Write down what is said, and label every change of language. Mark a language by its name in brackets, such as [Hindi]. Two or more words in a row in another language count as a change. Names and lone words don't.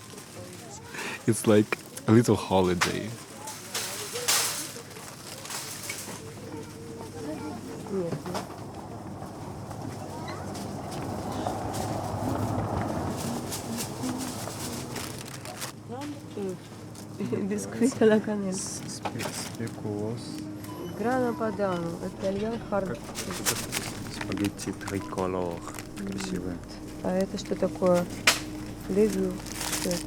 [English] It's like a little holiday. [French] Бисквит à la cannelle. [Russian] Спекулос. [English] Grana padano, Italian hard. [Russian] Спагетти триколор. Красивые. А это что такое? Левю. Что это?